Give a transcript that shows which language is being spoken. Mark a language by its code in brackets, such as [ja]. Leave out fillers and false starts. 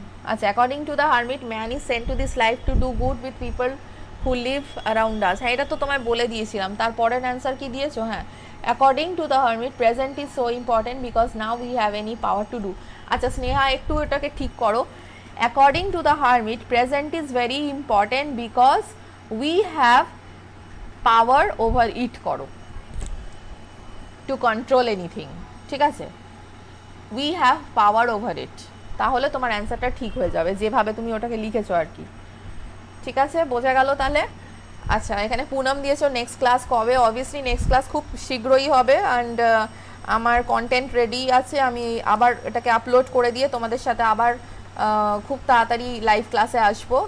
[en] আচ্ছা, according to the hermit man is sent to this life to do good with people who live around us. [bn] হ্যাঁ, এটা তো তোমায় বলে দিয়েছিলাম। তারপরের অ্যান্সার কি দিয়েছো? [en] হ্যাঁ, according to the hermit present is so important because now we have any power to do. আচ্ছা স্নেহা, [bn] একটু এটাকে ঠিক করো। [en] according to the hermit present is very important because we have power over it করো, to control anything, [bn] ঠিক আছে, [en] we have power over it, [bn] তাহলে তোমার অ্যান্সারটা ঠিক হয়ে যাবে যেভাবে তুমি ওটাকে লিখেছো আর কি। ঠিক আছে, বোঝা গেল তাহলে? আচ্ছা, এখানে পুনম দিয়েছো নেক্সট ক্লাস কবে? অবভিয়াসলি নেক্সট ক্লাস খুব শীঘ্রই হবে, অ্যান্ড আমার কন্টেন্ট রেডি আছে, আমি আবার এটাকে আপলোড করে দিয়ে তোমাদের সাথে আবার খুব তাড়াতাড়ি লাইভ ক্লাসে আসবো।